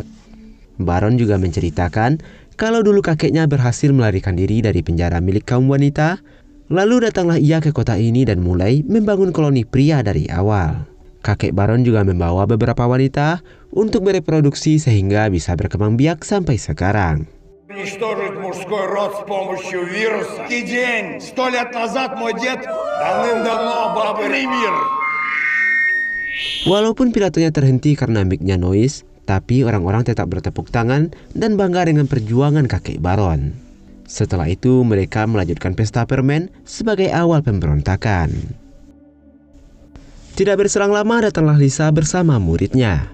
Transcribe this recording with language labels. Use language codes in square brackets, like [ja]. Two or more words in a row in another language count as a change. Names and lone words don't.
[id] Baron juga menceritakan kalau dulu kakeknya berhasil melarikan diri dari penjara milik kaum wanita. Lalu datanglah ia ke kota ini dan mulai membangun koloni pria dari awal. Kakek Baron juga membawa beberapa wanita untuk bereproduksi sehingga bisa berkembang biak sampai sekarang. [ru] Уничтожить мужской род с помощью вируса. И день, 100 лет назад мой дед давным-давно обобрал мир. [id] Walaupun pidatonya terhenti karena mic-nya noise, tapi orang-orang tetap bertepuk tangan dan bangga dengan perjuangan kakek Baron. Setelah itu mereka melanjutkan pesta permen sebagai awal pemberontakan. Tidak berselang lama datanglah Lisa bersama muridnya.